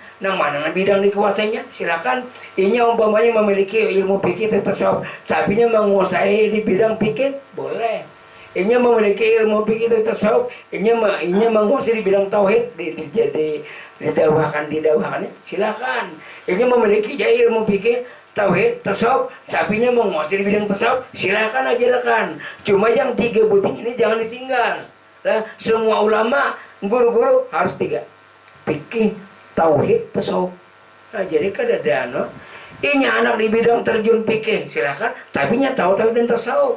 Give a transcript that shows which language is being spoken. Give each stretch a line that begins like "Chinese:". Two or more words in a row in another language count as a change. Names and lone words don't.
Banjar: Nang mana nang bidang dikuasainya silakan. Inya umpamanya memiliki ilmu fikih tasawuf, tapi nya menguasai di bidang fikih boleh. Inya memiliki ilmu fikih tasawuf, inya menguasai di bidang tauhid didawahkan silakan. Inya memiliki ilmu fikih tauhid tasawuf, tapi nya menguasai di bidang tasawuf silakan ajarkan.
Indonesian: Cuma yang 3 buting ini jangan ditinggal. Nah, semua ulama guru-guru harus 3. Fikih, tauhid, tasawuf.
Banjar: Nah, jadi kada ada inya anak di bidang terjun fikih silakan, tapi nya tahu tauhid dan tasawuf.